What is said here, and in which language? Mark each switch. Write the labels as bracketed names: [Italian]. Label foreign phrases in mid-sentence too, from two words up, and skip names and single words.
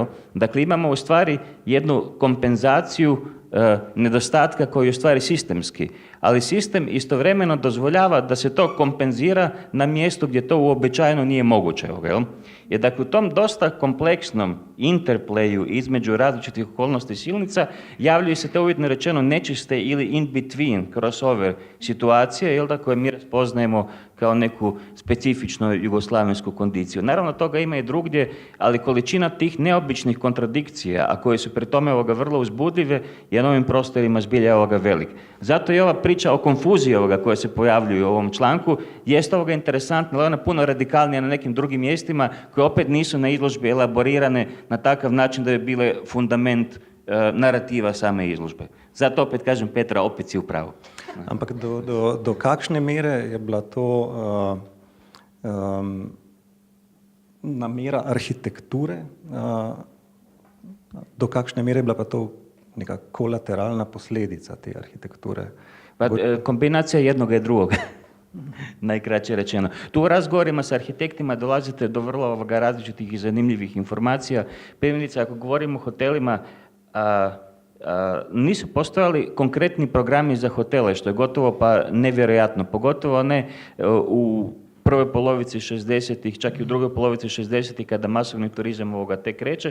[Croatian] Dakle, imamo u stvari jednu kompenzaciju nedostatka koji je u stvari sistemski, ali sistem istovremeno dozvoljava da se to kompenzira na mjestu gdje to uobičajeno nije moguće. Jer dakle, u tom dosta kompleksnom interplayu između različitih okolnosti silnica javljaju se te uvjetno rečeno nečiste ili [English] in between crossover [Croatian] situacije, koje mi raspoznajemo kao neku specifičnu jugoslavensku kondiciju. Naravno, toga ima i drugdje, ali količina tih neobičnih kontradikcija, a koje su pri tome vrlo uzbudljive, je na ovim prostorima zbilja velik. Zato i ova priča o konfuziji koja se pojavljuje u ovom članku jest interesantna, ali ona puno radikalnija na nekim drugim mjestima koje opet nisu na izložbi elaborirane na takav način da bi bile fundament narativa same izložbe. Zato opet kažem, Petra, opet si u pravu. [Slovenian] Ampak do kakšne mere je bila to namera arhitekture, do kakšne mere je bila pa to neka kolateralna posledica te arhitekture? [Croatian] Pa, kombinacija jednoga i drugoga, najkraće rečeno. Tu u razgovorima s arhitektima dolazite do vrlo različitih i zanimljivih informacija. Primjerice, ako govorimo o hotelima, nisu postojali konkretni programi za hotele, što je gotovo pa nevjerojatno, pogotovo ne u prvoj polovici 60-ih, čak i u drugoj polovici 60-ih kada masovni turizam tek kreće.